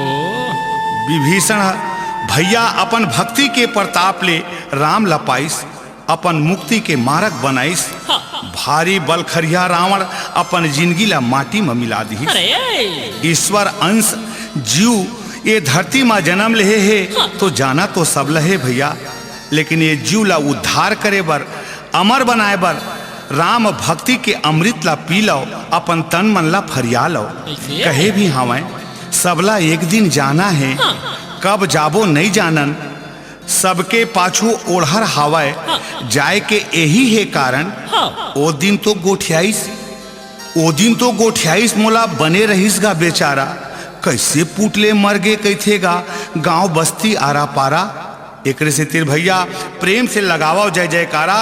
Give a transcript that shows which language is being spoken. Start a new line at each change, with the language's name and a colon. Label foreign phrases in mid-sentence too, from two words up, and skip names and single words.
Chhattisgarhi: विभीषण भैया अपन भक्ति के प्रताप ले राम ला पाइस, अपन मुक्ति के मार्ग बनाइस। हाँ। भारी बलखरिया रावण अपन जिंदगी ला माटी में मिला दी। अरे ईश्वर अंश जीव ये धरती में जन्म ले है तो जाना तो सब लहे भैया, लेकिन ये जीव ला उद्धार करे बर, अमर बनाए बर राम भक्ति के अमृत ला पी लो, अपन तन मन ला फरिया लो। कैसे? कहे भी हमें सबला एक दिन जाना है, कब जाबो नहीं जानन, सबके पाछू ओढ़र हवाए जाए के यही है कारण। ओ दिन तो गोठियाईस मोला बने रहीस गा बेचारा, कैसे पुटले मर गे कैथेगा गांव बस्ती आरा पारा। एकरे से तेरे भैया प्रेम से लगावा जय जयकारा।